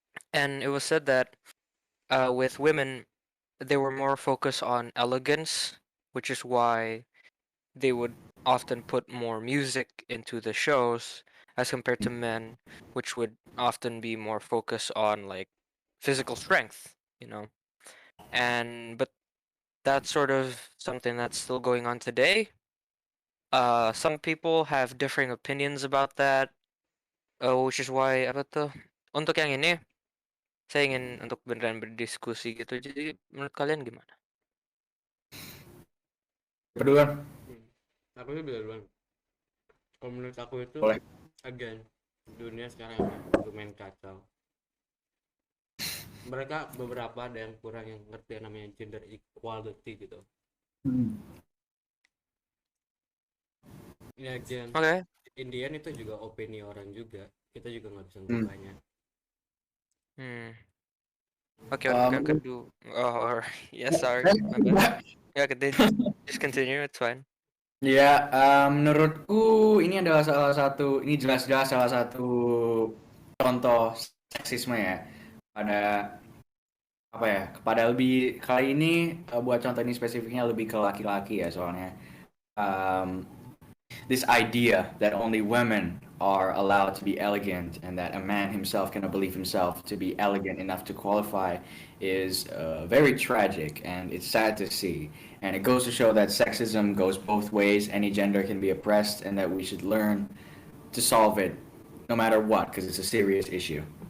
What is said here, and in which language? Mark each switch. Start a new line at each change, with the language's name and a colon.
English: and it was said that with women they were more focused on elegance, which is why they would often put more music into the shows as compared to men, which would often be more focused on like physical strength, you know. And but that's sort of something that's still going on today. Some people have differing opinions about that, which is why
Indonesian: apa tuh? Untuk yang ini, saya ingin untuk beneran berdiskusi gitu. Jadi menurut kalian gimana? Berdua, Hmm. Aku sih duluan. Kalau menurut aku itu boleh. again dunia sekarang emang lumayan kacau. Mereka beberapa ada yang kurang yang ngerti yang namanya gender equality gitu. Hmm. Ya again, Oke. Indian itu juga opini orang juga. Kita juga nggak bisa Hmm. ngerubahnya. Hmm. Oke, untuk yang Menurut kedua.
English: Oh, alright. Yeah, sorry.
Indonesian: saya
English: My bad.
Indonesian: juga.
English: Yeah, just continue. It's fine.
Indonesian: Ya, menurutku ini adalah ini jelas-jelas salah satu contoh seksisme ya. Pada apa ya? Kepada lebih kali ini buat contoh ini spesifiknya lebih ke laki-laki ya soalnya.
English: Um, this idea that only women are allowed to be elegant and that a man himself cannot believe himself to be elegant enough to qualify is very tragic and it's sad to see. And it goes to show that sexism goes both ways. Any gender can be oppressed and that we should learn to solve it no matter what because it's a serious issue.